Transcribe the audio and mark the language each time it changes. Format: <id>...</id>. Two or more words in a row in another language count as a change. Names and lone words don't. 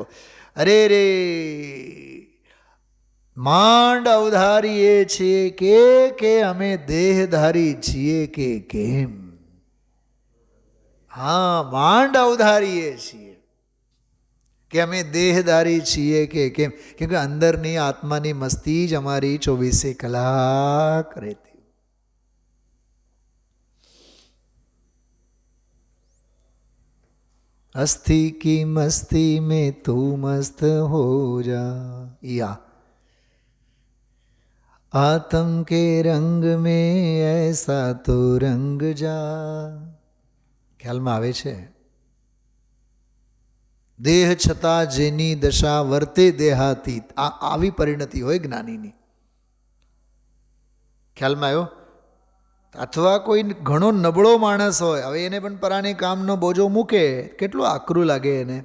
<gu>અરે રે, માંડ અવધારીએ છીએ કે અમે દેહધારી છીએ કે કેમ? હા, માંડ અવધારીએ છીએ કે અમે દેહધારી છીએ કે કેમ? કેમ કે અંદરની આત્માની મસ્તી જ અમારી 24 કલાક રહેતી.</gu> <hi>अस्थि की मस्ती में तू मस्त हो जा, या आत्म के रंग में ऐसा तो रंग जा.</hi> <gu>ખ્યાલમાં આવે છે? દેહ છતાં જેની દશા વર્તે દેહાતીત, આવી પરિણતિ હોય જ્ઞાનીની. ખ્યાલમાં આવ્યો? અથવા કોઈ ઘણો નબળો માણસ હોય, હવે એને પણ પરાને કામનો બોજો મૂકે, કેટલું આકરું લાગે એને.</gu>